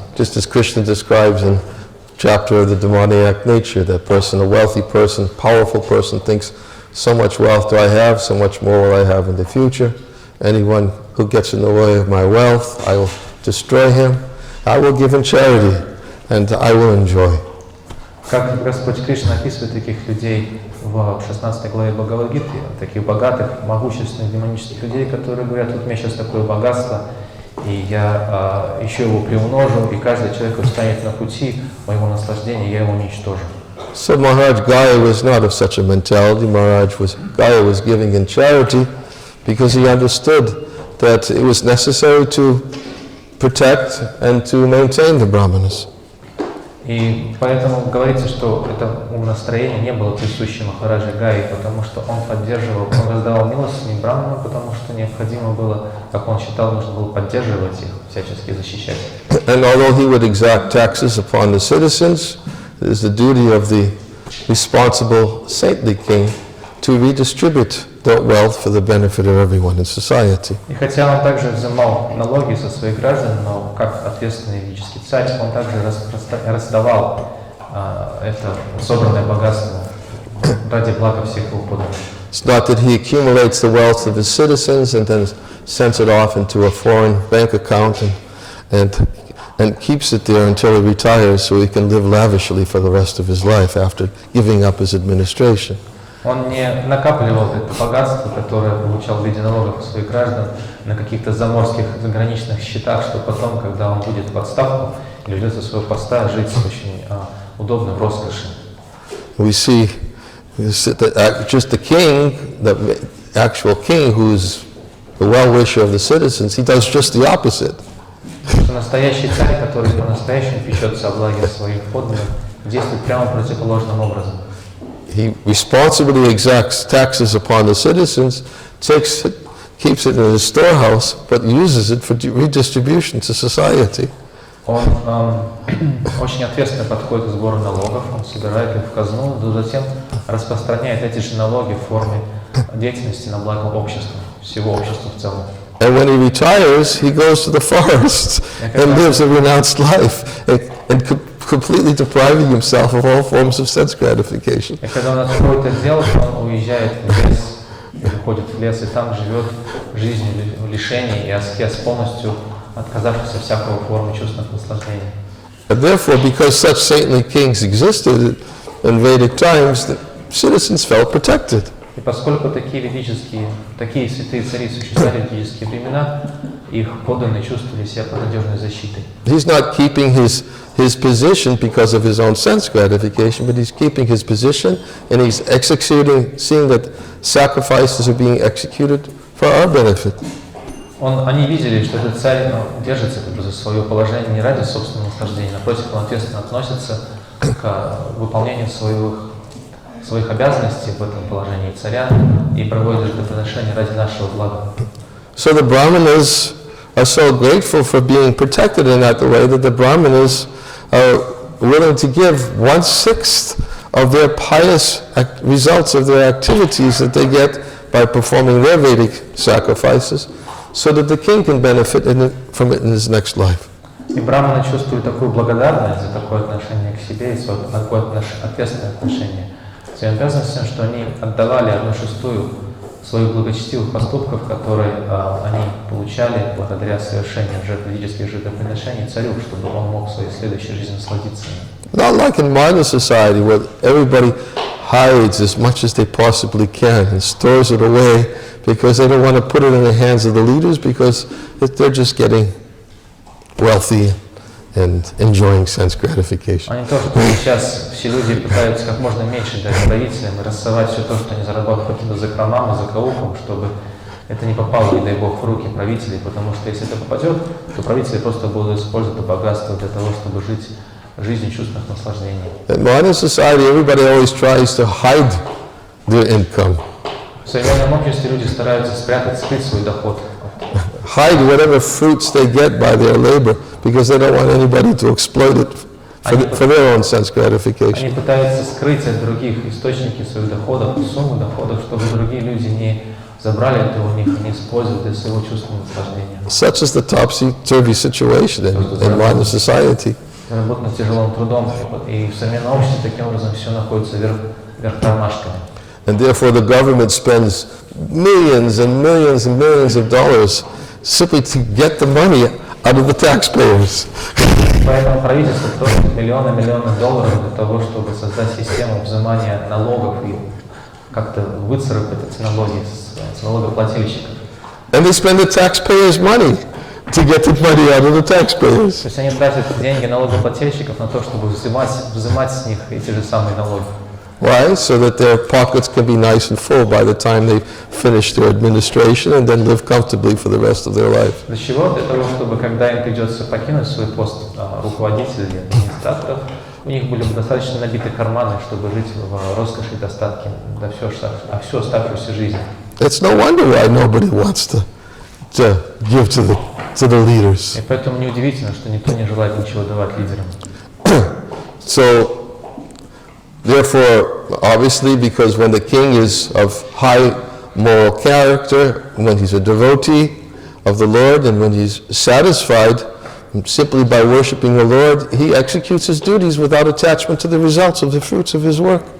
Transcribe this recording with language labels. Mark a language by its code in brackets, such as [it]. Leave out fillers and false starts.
[en] Just as Krishna describes in chapter of the demoniac nature, that person, a wealthy person, powerful person, thinks, so much wealth do I have, so much more will I have in the future. Anyone who gets in the way of my wealth, I will destroy him. I will give in charity, and I will enjoy. [ru] Как Господь Кришна описывает таких людей в 16 главе Бхагавад-Гиты, таких богатых, могущественных, демонических людей, которые говорят, вот у меня сейчас такое богатство, и я еще его приумножу, и каждый человек встанет на пути моего наслаждения, я его уничтожу. [en] So Maharaj Gaya was not of such a mentality. Gaya was giving in charity because he understood that it was necessary to protect and to maintain the Brahmanas. [ru] И поэтому говорится, что это умонастроение не было присуще Махараджи Гаи, потому что он поддерживал, он раздавал милостыню браманам, потому что необходимо было, как он считал, нужно было поддерживать их, всячески защищать. [en] And although he would exact taxes upon the citizens, it is the duty of the responsible saintly king to redistribute the wealth for the benefit of everyone in society. [ru] И хотя он также взимал налоги со своих граждан, но как ответственный ведический царь, он также раздавал это собранное богатство ради блага всех его подданных. [en] It's not that he accumulates the wealth of his citizens and then sends it off into a foreign bank account and keeps it there until he retires so he can live lavishly for the rest of his life after giving up his administration. [ru] Он не накапливал это богатство, которое получал в виде налогов своих граждан на каких-то заморских заграничных счетах, что потом, когда он будет в отставку или уйдет со своего поста, жить очень удобно в роскоши. [en] We see that just the king, the actual king who's the well-wisher of the citizens, he does just the opposite. [ru] Настоящий царь, который по-настоящему печется о благе своих подданных, действует прямо противоположным образом. [en] He responsibly exacts taxes upon the citizens, keeps it in his storehouse, but uses it for redistribution to society. [ru] Он очень ответственно подходит к сбору налогов, он собирает их в казну, но затем распространяет эти же налоги в форме деятельности на благо общества, всего общества в целом. [en] And when he retires, he goes to the forest and lives a renounced life, and completely depriving himself of all forms of sense gratification. [ru] И когда он отходит от дел, он уезжает в лес, уходит в лес, и там живет жизнью лишений и аскез, полностью отказавшись от всякого формы чувственных наслаждений. [en] And therefore, because such saintly kings existed in Vedic times, the citizens felt protected. [ru] И поскольку такие святые цари существовали в ведические времена, их подданные чувствовали себя под надежной защитой. [en] He's not keeping his position because of his own sense gratification, but he's keeping his position and he's seeing that sacrifices are being executed for our benefit. [ru] Они видели, что этот царь держится за свое положение не ради собственного наслаждения, напротив, он ответственно относится к выполнению своих обязанностей в этом положении царя и проводит жертвоприношения ради нашего блага. [en] So the Brahmanas are so grateful for being protected in that way that the Brahmanas are willing to give 1/6 of their pious results of their activities that they get by performing their Vedic sacrifices, so that the king can benefit from it in his next life. [ru] И браманы чувствуют такую благодарность за такое отношение к себе и такое ответственное отношение к своим обязанностям, что они отдавали 1/6 своих благочестивых поступков, которые они получали благодаря совершению ведических жертвоприношений царю, чтобы он мог в своей следующей жизни насладиться ими. [en] Not like in modern society where everybody hides as much as they possibly can and stores it away because they don't want to put it in the hands of the leaders because they're just getting wealthy and enjoying sense gratification. [ru] А не то, что сейчас все люди пытаются как можно меньше дать правителям и рассовать все то, что они заработают каким-то закромам и закоулкам, чтобы это не попало, не дай бог, в руки правителей, потому что если это попадет, то правители просто будут использовать это богатство для того, чтобы жить жизнью чувственных наслаждений. [en] In modern society, everybody always tries to hide their income. [ru] В современном обществе люди стараются скрыть свой доход. [en] Hide whatever fruits they get by their labor because they don't want anybody to exploit it for their own sense gratification. [ru] Они пытаются скрыть от других источники своих доходов, суммы доходов, чтобы другие люди не забрали это у них и не использовали для своего чувственного наслаждения. [en] Such is the topsy-turvy situation in modern society. [ru] Работа тяжелым трудом, и в современном обществе таким образом все находится вверх тормашками. [en] And therefore the government spends millions and millions and millions of dollars simply to get the money out of the taxpayers. [ru] Поэтому правительство тратит миллионы долларов для того, чтобы создать систему взимания налогов и как-то выцарапать эти налоги с налогоплательщиков. [en] And they spend the taxpayers' money to get the money out of the taxpayers. [ru] То есть они тратят деньги налогоплательщиков на то, чтобы взимать с них эти же самые налоги. [en] Why? So that their pockets can be nice and full by the time they finish their administration and then live comfortably for the rest of their life. [ru] Для чего? Для того, чтобы когда им придется покинуть свой пост руководителя или администраторов, у них были бы достаточно набиты карманы, чтобы жить в роскоши и достатке на всю оставшуюся жизнь. [en] It's no wonder why nobody wants to give to the leaders. [ru] И поэтому неудивительно, что никто не желает ничего давать лидерам. [en] So, therefore, obviously, because when the king is of high moral character, when he's a devotee of the Lord, and when he's satisfied simply by worshiping the Lord, he executes his duties without attachment to the results of the fruits of his work.